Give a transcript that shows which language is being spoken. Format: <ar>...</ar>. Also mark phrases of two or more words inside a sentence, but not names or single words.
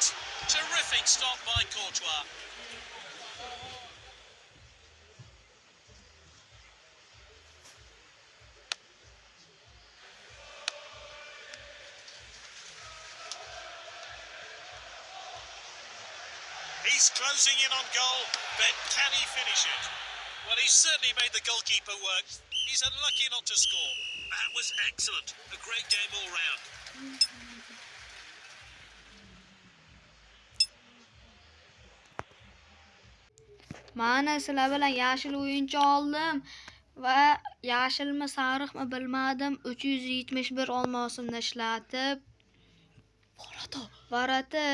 <en>Terrific stop by Courtois. He's closing in on goal, but can he finish it? Well, he's certainly made the goalkeeper work. He's unlucky not to score. That was excellent. A great game all round.</en> <uz>Mana sizlar bilan yashil o'yinchi oldim va yashilmi sariqmi bilmadim 371 olmosimni ishlatib Varati.</uz>